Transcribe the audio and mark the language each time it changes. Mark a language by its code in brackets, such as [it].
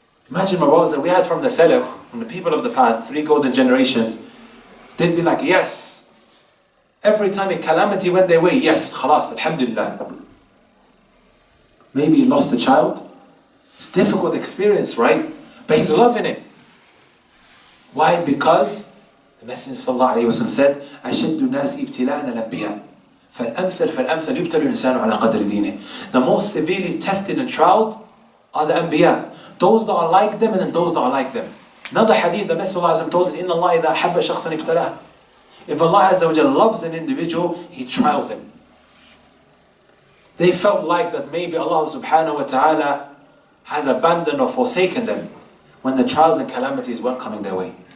[en] Imagine, my brothers, that we had from the Salaf, from the people of the past, 3 golden generations, they'd be like, yes. Every time a calamity went their way, yes, khalas, alhamdulillah. Maybe he lost a child. It's a difficult experience, right? But he's loving it. Why? Because the Messenger sallallahu alayhi wa sallam said, [ar] أَشَدُّ النَّاسِ إِبْتِلَاءً الْأَنْبِيَاءِ فَالْأَمْثَلُ يُنْسَانُ عَلَى قَدْرِ دِينِهِ. [en] The most severely tested and trialed are the Anbiya. Those that are like them, and then those that are like them. Another hadith, the Messenger sallallahu alayhi wa sallam told us, [ar] إِنَّ اللَّهَ إِذَا أَحَبَّ شَخْصًا ابْتَلَاهُ. [en] If Allah Azza wa Jalla loves an individual, He trials him. They felt like that maybe Allah subhanahu wa ta'ala has abandoned or forsaken them when the trials and calamities weren't coming their way.